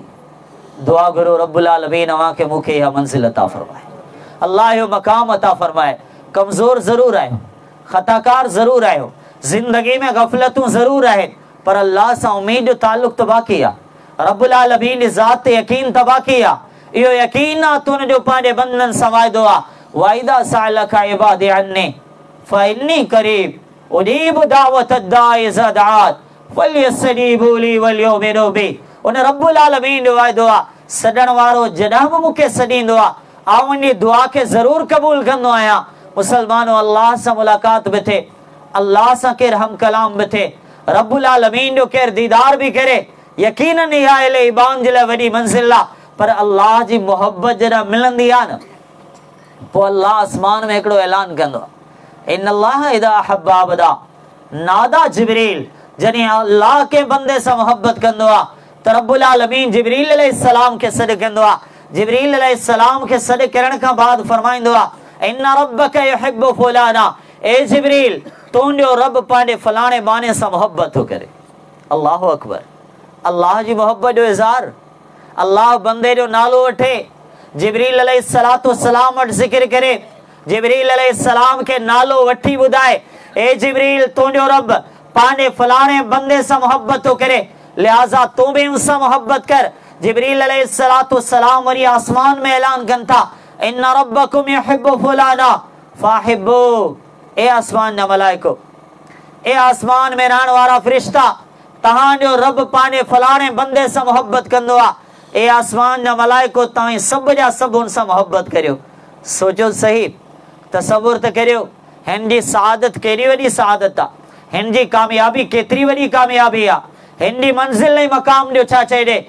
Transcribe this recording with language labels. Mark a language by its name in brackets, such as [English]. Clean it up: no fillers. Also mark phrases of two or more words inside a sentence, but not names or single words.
[Sindhi] दुआ करो रब्बुल आलमीन अव्हांखे मूंखे इहा मंज़िल अता फरमाए, अल्लाह इहो मक़ाम अता फरमाए। कमज़ोर ज़रूर आहियो, ख़ताकार ज़रूर आहियो, ज़िंदगी में गफ़लतूं ज़रूर आहिनि, पर अल्लाह सां उमीद जो ताल्लुक़ त बाक़ी आहे, रब्बुल आलमीन जी ज़ात ते यकीन त बाक़ी आहे। इहो यकीन आहे त उनजो पंहिंजे बंदनि सां वाइदो आहे, [Arabic] وإذا سألك عبادي عني فإني قريب أجيب دعوة الداع إذا دعان فليستجيبوا لي وليؤمنوا بي. [Sindhi] उन रब्बुल आलमीन जो वाइदो आहे, सॾण वारो जॾहिं बि मूंखे सॾींदो आहे, आउं उनजी दुआ खे ज़रूर क़बूल कंदो आहियां। मुसलमानो अल्लाह सां मुलाक़ात बि थिए, अल्लाह सां केरु हम कलाम बि थिए, रब्बुल आलमीन जो केरु दीदार बि करे, यकीनन इहा अहले ईमान जे लाइ वॾी मंज़िल आहे। पर अल्लाह जी मोहब्बत जॾहिं मिलंदी आहे न, पोइ अल्लाह आसमान में हिकिड़ो ऐलान कंदो आहे, [Arabic] إن الله إذا أحب عبدا نادى جبريل, [Sindhi] जने अल्लाह के बंदे से मोहब्बत कंदो आ त रब्बुल आलमीन जिब्रील अलैहिस्सलाम के सॾ कंदो आ। जिब्रील अलैहिस्सलाम के सॾ करण खां बाद फरमाइंदो आ [Arabic] إن ربك يحب فلانا, [Sindhi] ए जिब्रील तुंहिंजो रब पंहिंजे फलाणे बाने सां मोहब्बत थो करे। [Arabic] الله أكبر. [Sindhi] अल्लाह जी मोहब्बत जो इज़हार, अल्लाह बंदे जो नालो वठे, जिब्रील [Arabic] عليه الصلاة والسلام [Sindhi] वटि ज़िक्र करे, जिब्रील अलैहिस्सलाम के नालो वठी ॿुधाए ए जिब्रील तुंहिंजो रब पंहिंजे फलाणे बंदे सां मोहब्बत थो करे, लिहाज़ा तूं बि उनसां मोहब्बत कर। जिब्रील [Arabic] عليه الصلاة والسلام [Sindhi] वरी आसमान में ऐलान कनि था [Arabic] إن ربكم يحب فلانا فأحبوه, [Sindhi] ए आसमान जा मलाइको, ए आसमान में रहण वारा फरिश्ता, तव्हांजो रब पंहिंजे फलाणे बंदे सां मोहब्बत कंदो आ। ए आसमान जा मलाइको तव्हां सभु जा सभु हुन सां मोहब्बत करियो। सोचो सही, तसव्वुर त करियो हिन जी सआदत केॾी वॾी सआदत आहे, हिन जी कामयाबी केतिरी वॾी कामयाबी आहे, हिन जी मंज़िल ऐं मक़ाम जो छा चए ॾे।